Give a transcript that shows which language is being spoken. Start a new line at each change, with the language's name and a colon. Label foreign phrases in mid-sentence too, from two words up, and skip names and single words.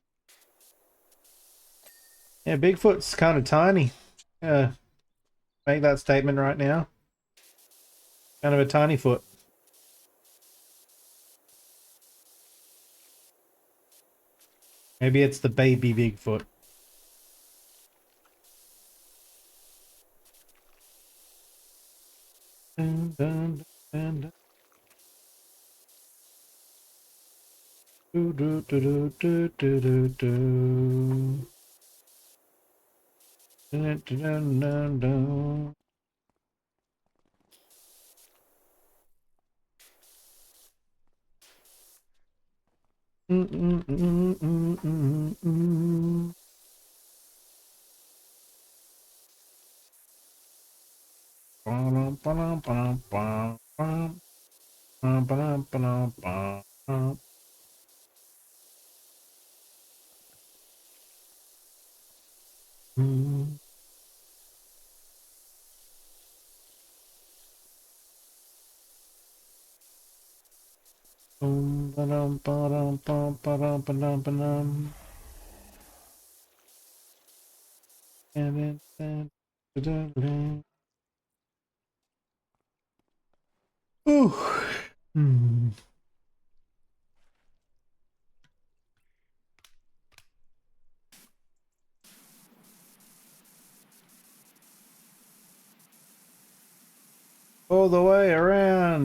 English: Yeah, Bigfoot's kind of tiny. Make that statement right now. Kind of a tiny foot. Maybe it's the baby Bigfoot. Dun, dun, dun, dun. Do, do, do, do, do, do, do. Dun, dun, dun, dun. Mm, mm, mm, mm, mm, mm. Ba-dum, ba-dum, ba-dum, ba-dum, ba-dum, ba-dum, ba-dum. Mm. Ba-dum, ba-dum, ba-dum, ba-dum, ba-dum, ba-dum. And then, da-da-da. Ooh. Hmm. All the way around.